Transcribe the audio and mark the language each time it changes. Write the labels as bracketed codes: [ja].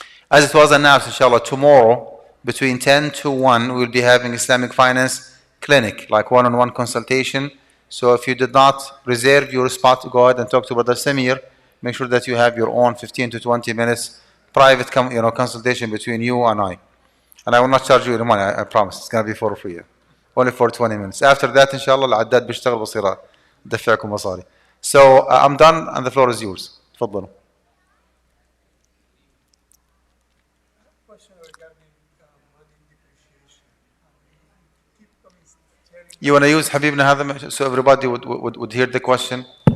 [en] As it was announced, inshallah, tomorrow between 10 to 1, we'll be having Islamic finance clinic, like one-on-one consultation. So if you did not reserve your spot, go ahead and talk to Brother Samir. Make sure that you have your own 15 to 20 minutes private consultation between you and I. And I will not charge you any money, I promise. It's going to be for free. Only for 20 minutes. After that, [ar] inshallah, العداد بيشتغل بصيرة دفعكم مصاري. [en] So I'm done and the floor is yours. [ar] تفضلوا. [en] You want to use Habibna Hadam so everybody would hear the question?